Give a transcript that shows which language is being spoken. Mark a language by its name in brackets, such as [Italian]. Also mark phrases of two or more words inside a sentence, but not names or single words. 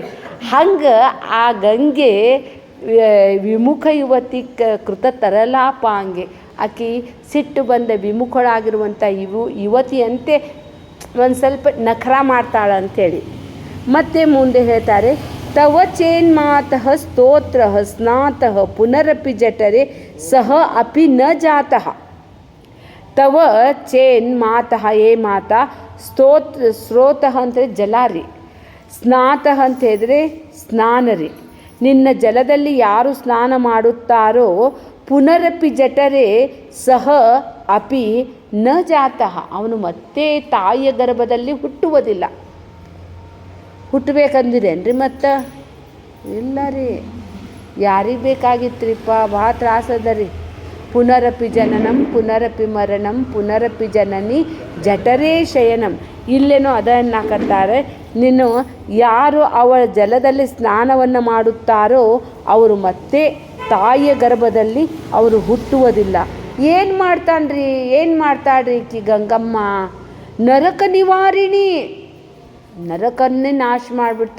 [Kannada] ಹಂಗೆ ಆ ಗಂಗೆ [Sanskrit] ವಿಮುಖ ಯುವತಿ ಕೃತ ತರಲಾಪ [Kannada] ಹಂಗೆ ಆಕಿ ಸಿಟ್ಟು ಬಂದ ವಿಮುಖಳಾಗಿರುವಂಥ ಯುವತಿಯಂತೆ ಒಂದು ಸ್ವಲ್ಪ ನಖರ ಮಾಡ್ತಾಳೆ ಅಂಥೇಳಿ. ಮತ್ತೆ ಮುಂದೆ ಹೇಳ್ತಾರೆ, [Sanskrit] ತವ ಚೇನ್ಮಾತಃ ಸ್ತೋತ್ರ ಸ್ನಾತಃ ಪುನರಪಿ ಜಠರೆ ಸಹ ಅಪಿ ನ ಜಾತಃ. ತವ ಚೇನ್ ಮಾತಃ [Kannada] ಏ ಮಾತಾ, ಸ್ರೋತಃ ಅಂತೇಳಿ ಜಲ ರೀ, ಸ್ನಾತಃ ಅಂತ ಹೇಳಿದ್ರೆ ಸ್ನಾನ ರೀ. ನಿನ್ನ ಜಲದಲ್ಲಿ ಯಾರು ಸ್ನಾನ ಮಾಡುತ್ತಾರೋ [Sanskrit] ಪುನರಪಿ ಜಠರೆ ಸಹ ಅಪಿ ನ ಜಾತಃ, [Kannada] ಅವನು ಮತ್ತೆ ತಾಯಿಯ ಗರ್ಭದಲ್ಲಿ ಹುಟ್ಟುವುದಿಲ್ಲ. ಹುಟ್ಟಬೇಕಂದಿರೇನ್ರಿ ಮತ್ತೆ? ಇಲ್ಲ ರೀ. ಯಾರಿಗೆ ಬೇಕಾಗಿತ್ರಿಪ್ಪ? ಭಾಳ ತ್ರಾಸದ ರೀ. [Sanskrit] ಪುನರಪಿ ಜನನಂ ಪುನರಪಿ ಮರಣಂ ಪುನರಪಿ ಜನನಿ ಜಠರೇ ಶಯನಂ. [Kannada] ಇಲ್ಲೇನೋ ಅದನ್ನು ಹಾಕತ್ತಾರೆ, ನೀನು ಯಾರು ಅವಳ ಜಲದಲ್ಲಿ ಸ್ನಾನವನ್ನು ಮಾಡುತ್ತಾರೋ ಅವರು ಮತ್ತೆ ತಾಯಿಯ ಗರ್ಭದಲ್ಲಿ ಅವರು ಹುಟ್ಟುವುದಿಲ್ಲ. ಏನು ಮಾಡ್ತಾಳ್ರಿ ಈಕಿ ಗಂಗಮ್ಮ? ನರಕ ನಿವಾರಿಣಿ, ನರಕನ್ನೇ ನಾಶ ಮಾಡಿಬಿಡ್ತಾ.